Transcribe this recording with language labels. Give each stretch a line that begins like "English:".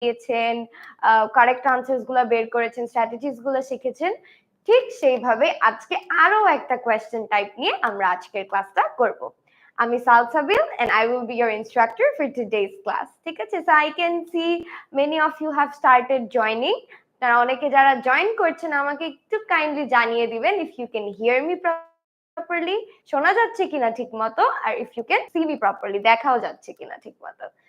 Bangla: দিয়েছেন, correct answers গুলো বের করেছেন, স্ট্র্যাটেজিস গুলো শিখেছেন, ঠিক সেইভাবে আজকে আরো একটা কোয়েশ্চেন টাইপ নিয়ে আমরা আজকের ক্লাসটা করব।
English: আমি Salsabil and I will be your instructor for today's class.
Bangla: ঠিক আছে?
English: So I can see many of you have started joining.
Bangla: তারা অনেকে যারা জয়েন করছেন আমাকে একটু কাইন্ডলি জানিয়ে দিবেন
English: if you can hear me properly,
Bangla: শোনা যাচ্ছে কিনা ঠিকমতো, আর
English: if you can see me properly,
Bangla: দেখাও যাচ্ছে কিনা ঠিকমতো।